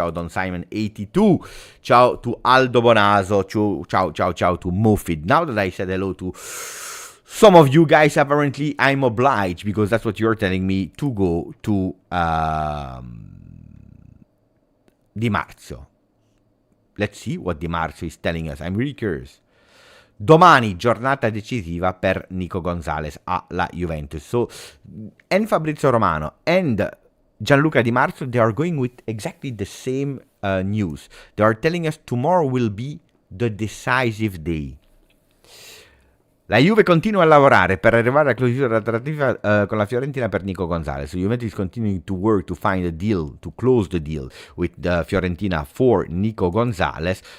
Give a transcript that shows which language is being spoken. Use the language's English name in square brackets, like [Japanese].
[English] Ciao Don Simon82, ciao to Aldo Bonazo, ciao to Mofid. Now that I said hello to some of you guys, apparently I'm obliged, because that's what you're telling me, to go to Di Marzio. Let's see what Di Marzio is telling us. I'm really curious. [Italian] Domani giornata decisiva per Nico Gonzalez alla Juventus. [English] So, and Fabrizio Romano and Gianluca Di Marzio, they are going with exactly the same news. They are telling us tomorrow will be the decisive day. [Italian] La Juve continua a lavorare per arrivare alla chiusura della trattativa con la Fiorentina per Nico Gonzalez. [English] So Juventus is continuing to work to find a deal, to close the deal with the Fiorentina for Nico Gonzalez.